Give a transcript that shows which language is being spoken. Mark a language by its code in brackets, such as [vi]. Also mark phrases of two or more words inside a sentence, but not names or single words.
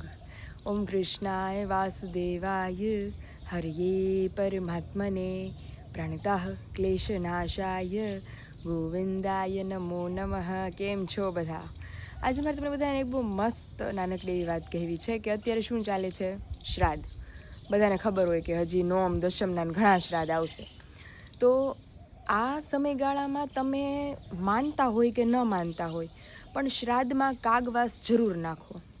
[sa] ॐ कृष्णाय वासुदेवाय हरे परमात्मने प्रणतः क्लेशनाशाय गोविन्दाय नमो नमः. [gu] કેમ છો બધા? આજે મારે તમને બધાને એક બહુ મસ્ત નાનકડી એવી વાત કહેવી છે કે અત્યારે શું ચાલે છે, શ્રાદ્ધ. બધાને ખબર હોય કે હજી નોમ દશમના ઘણા શ્રાદ્ધ આવશે. તો આ સમયગાળામાં તમે માનતા હોય કે ન માનતા હોય પણ શ્રાદ્ધમાં કાગવાસ જરૂર નાખો.